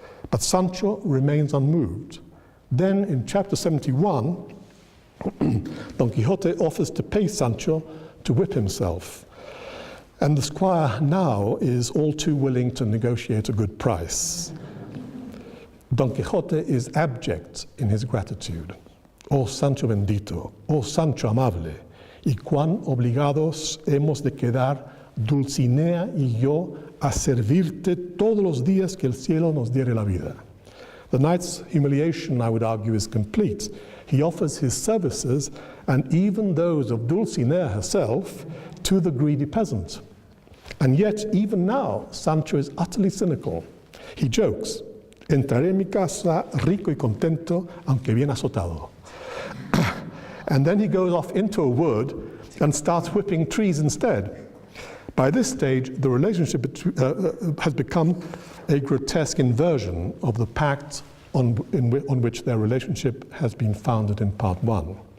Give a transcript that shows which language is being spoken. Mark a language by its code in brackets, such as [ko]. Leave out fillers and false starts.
[en] But Sancho remains unmoved. Then in chapter 71, Don Quixote offers to pay Sancho to whip himself. And the squire now is all too willing to negotiate a good price. Don Quixote is abject in his gratitude. [es] Oh Sancho bendito, oh Sancho amable, y cuán obligados hemos de quedar Dulcinea y yo a servirte todos los días que el cielo nos diere la vida. [en] The knight's humiliation, I would argue, is complete. He offers his services, and even those of Dulcinea herself, to the greedy peasant. And yet, even now, Sancho is utterly cynical. He jokes, [es] entraré en mi casa rico y contento, aunque bien azotado. [en] And then he goes off into a wood and starts whipping trees instead. By this stage, the relationship has become a grotesque inversion of the pact on which their relationship has been founded in part one.